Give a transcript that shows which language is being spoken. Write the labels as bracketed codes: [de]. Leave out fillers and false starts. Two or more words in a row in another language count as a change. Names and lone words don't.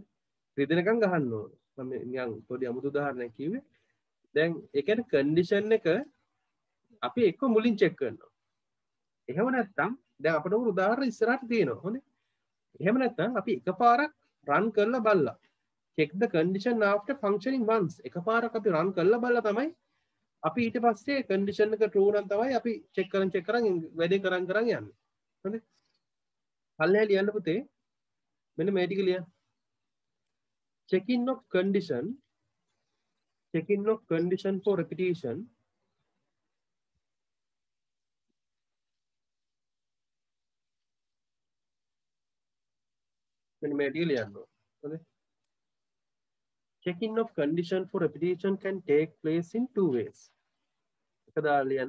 [si] රිදෙනකන් ගහන්න ඕන. මම නිකන් පොඩි අමුතු උදාහරණයක් කිව්වේ. දැන් ඒ කියන්නේ කන්ඩිෂන් එක අපි එක්ක මුලින් චෙක් කරනවා. එහෙම නැත්නම් දැන් අපිට උදාහරණ ඉස්සරහට තියෙනවා. හොඳේ. එහෙම නැත්නම් අපි එකපාරක් රන් කරලා බලලා [en] check the condition after functioning once. [si] එකපාරක් අපි රන් කරලා බලලා තමයි අපි ඊට පස්සේ condition එක true නම් තමයි අපි check කරන් වැඩේ කරන් යන්නේ. හරිද? පල්ලෙහා ලියන්න පුතේ. මෙන්න මේ ටික ලියන්න. [en] checking of condition for repetition [si] මෙන්න මේ ටික ලියන්න ඕන. හරිද? [en] Checking of condition for repetition can take place in two ways. [si] එක දාලා ලියන්න.